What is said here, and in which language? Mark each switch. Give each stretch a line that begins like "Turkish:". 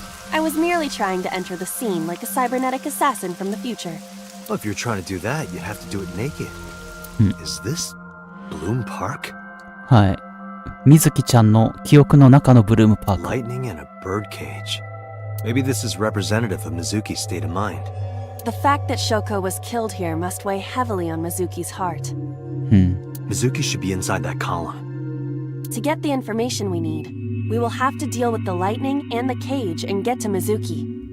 English: I was merely trying to enter the scene like a cybernetic assassin from the future. Well, if you're trying to do that, you'd have to do it naked. Is this Bloom Park?
Japanese: はい。水木ちゃんの記憶の中のブルームパーク。
English: Lightning and a bird cage. Maybe this is representative of Mizuki's state of mind. The fact that Shoko was killed here must weigh heavily on Mizuki's heart. Mizuki should be inside that column. To get the information we need, we will have to deal with the lightning and the cage and get to Mizuki.